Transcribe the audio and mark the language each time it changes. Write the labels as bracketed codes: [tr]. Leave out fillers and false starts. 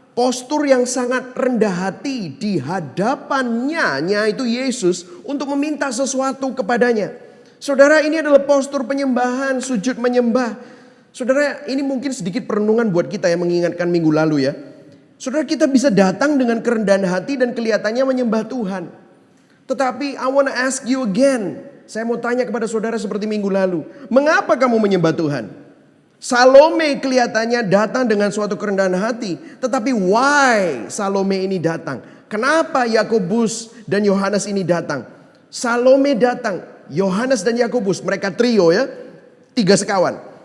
[id] Postur yang sangat rendah hati di hadapannya, yaitu Yesus, untuk meminta sesuatu kepadanya. Saudara, ini adalah postur penyembahan, sujud menyembah. Saudara, ini mungkin sedikit perenungan buat kita yang mengingatkan minggu lalu ya. Saudara, kita bisa datang dengan kerendahan hati dan kelihatannya menyembah Tuhan. Tetapi [en] I want to ask you again. [id] Saya mau tanya kepada saudara seperti minggu lalu. Mengapa kamu menyembah Tuhan? Salome kelihatannya datang dengan suatu kerendahan hati. Tetapi [en] why [id] Salome ini datang? Kenapa Yakobus dan Yohanes ini datang? Salome datang, Yohanes dan Yakobus, mereka trio ya. 3 sekawan.